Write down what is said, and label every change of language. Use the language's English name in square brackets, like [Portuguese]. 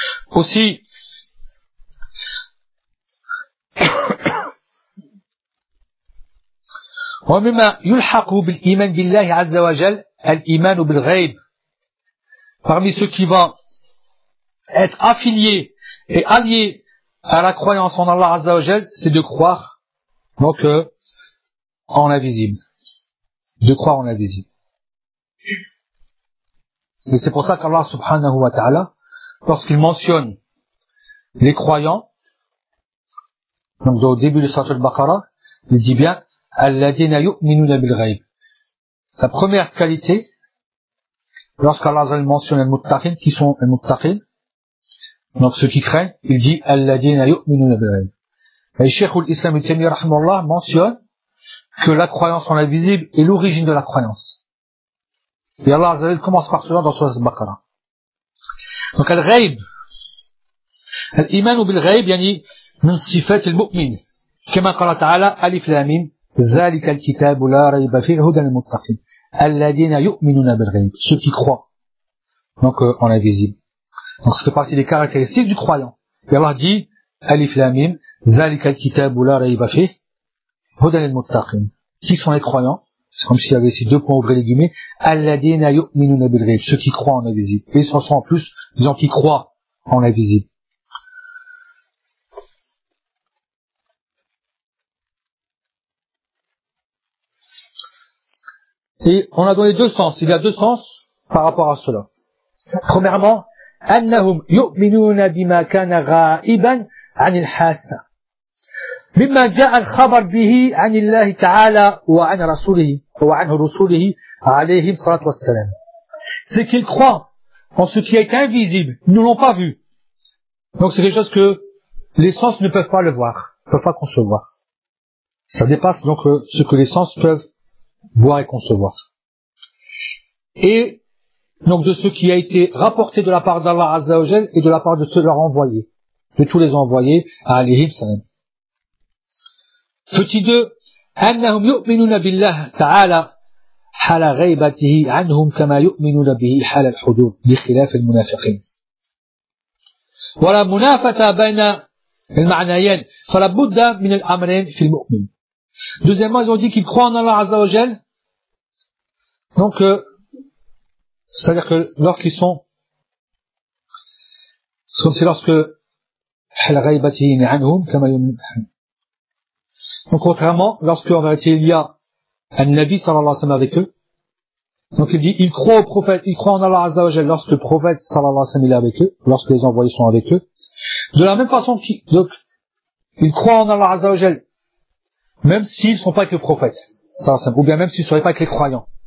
[Arabic] Aussi, ومما يلحق بالإيمان بالله عز وجل الإيمان بالغيب. [French] Parmi ce qui va être affilié et allié à la croyance en Allah عز وجل, c'est de croire donc en l'invisible, de croire en l'invisible. Et c'est pour ça qu'Allah subhanahu wa taala, lorsqu'il mentionne les croyants, donc au début de Sourate Al-Baqarah, il dit bien [Arabic] Alladina yu'minuna bil ghaib. [French] La première qualité, lorsqu'Allah mentionne les muttaqin, qui sont les muttaqin, donc ceux qui craignent, il dit [Arabic] Alladina yu'minuna bil ghaib. [French] Et Cheikh al-Islam Ibn Taymiyyah rahimahullah mentionne que la croyance en l'invisible est l'origine de la croyance. Et Allah Azza wa Jalla commence par cela dans Sourate Al-Baqarah. [Arabic] Donc al-ghaib, الإيمان بالغيب يعني من صفات المؤمن كما قال تعالى ألف لام ذلك الكتاب لا ريب فيه هدى للمتقين الذين يؤمنون بالغيب [French] ceux qui croient donc en invisible. Donc ça fait partie des caractéristiques du croyant. Et Allah dit [Arabic] ألف لام ذلك الكتاب لا ريب فيه هدى للمتقين, [French] qui sont les croyants. C'est comme s'il y avait ces deux points ouvrés les guillemets [Arabic] الذين يؤمنون بالغيب, [French] ceux qui croient en invisible. Et ce sont en plus des gens qui croient en invisible. Et on a donné deux sens. Il y a deux sens par rapport à cela. [Arabic] Premièrement, annahum yu'minuna bima kana ghaiban عن الحاسة مما جاء الخبر به عن الله تعالى وعن رسوله وعن رسوله عليه الصلاة والسلام. [French] C'est qu'il croit en ce qui a été invisible, ils ne l'ont pas vu. Donc c'est quelque chose que les sens ne peuvent pas le voir, ne peuvent pas concevoir. Ça dépasse donc ce que les sens peuvent voir et concevoir. Et donc de ce qui a été rapporté de la part d'Allah Azza wa Jal et de la part de tous leurs envoyés, de tous les envoyés à Alihim Salam. [Arabic] Petit 2, أنهم يؤمنون بالله تعالى حال غيبته عنهم كما يؤمنون به حال الحضور بخلاف المنافقين. ولا منافة بين المعنيين فلا بد من الأمرين في المؤمن. [French] Deuxièmement, ils ont dit qu'ils croient en Allah Azza wa Jal. Donc, c'est-à-dire que lorsqu'ils sont, c'est lorsque [Arabic] حال غيبته عنهم كما يؤمنون به. [French] Donc contrairement, lorsque en vérité il y a un Nabi sallallahu alayhi wa sallam avec eux, donc il dit il croit au prophète, il croit en Allah Azza wa Jal lorsque le prophète sallallahu alayhi wa sallam est avec eux, lorsque les envoyés sont avec eux, de la même façon qu'il croit en Allah Azza wa Jal, même s'ils ne sont pas avec le prophète sallallahu alayhi wa sallam, ou bien même s'ils ne seraient pas avec les croyants.